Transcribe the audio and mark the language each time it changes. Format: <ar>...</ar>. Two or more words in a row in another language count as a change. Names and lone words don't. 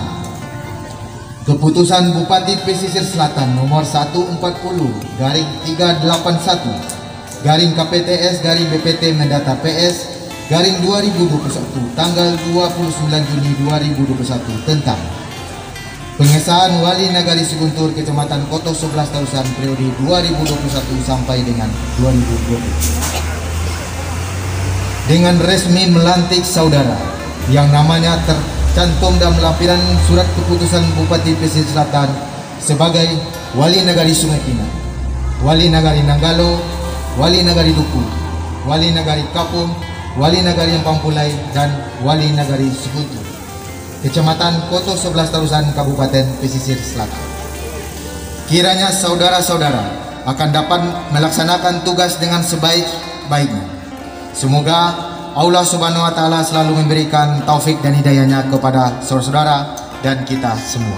<id>Keputusan Bupati Pesisir Selatan nomor 140/381/KPTS/BPT Mendatar PS/2021 tanggal 29 Juni 2021 tentang Pengesahan Wali Nagari Siguntur Kecamatan Koto 11 Tarusan periode 2021 sampai dengan 2020. Dengan resmi melantik saudara yang namanya tercantum dalam lampiran surat keputusan Bupati Pesisir Selatan sebagai Wali Nagari Sungai Pinang, Wali Nagari Nanggalo, Wali Nagari Duku, Wali Nagari Kapung, Wali Nagari Ampang-Pulai, dan Wali Nagari Siguntur Kecamatan Koto 11 Tarusan Kabupaten Pesisir Selatan. Kiranya saudara-saudara akan dapat melaksanakan tugas dengan sebaik-baiknya. Semoga</id> <ar>الله سبحانه وتعالى</ar> <id>selalu memberikan taufik dan hidayahnya kepada saudara-saudara dan kita semua.</id>